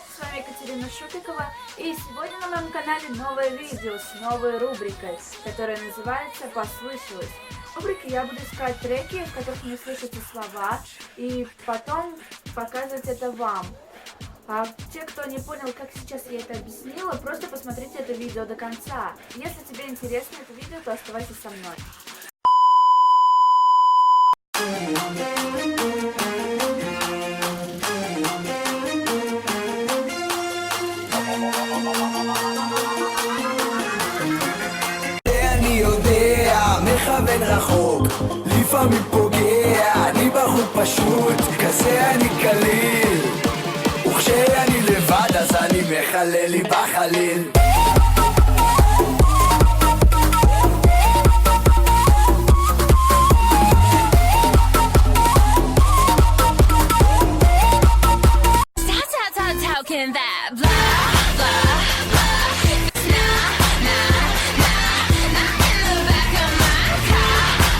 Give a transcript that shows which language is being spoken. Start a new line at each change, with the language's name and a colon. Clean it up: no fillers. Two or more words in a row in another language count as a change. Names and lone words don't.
Russian: С вами Екатерина Шупикова, и сегодня на моем канале новое видео с новой рубрикой, которая называется «Послышалось». В рубрике я буду искать треки, в которых не слышите слова, и потом показывать это вам. А те, кто не понял, как сейчас я это объяснила, просто посмотрите это видео до конца. Если тебе интересно это видео, то оставайся со мной.
Hebrew: אני יודע, מכוון רחוק, לפעמים פוגע, אני בחור פשוט, כזה אני קליל, וכשאני לבד אז אני מחלל לי בחליל.
English: Talking that blah blah blah. Nah nah nah in the back of my car.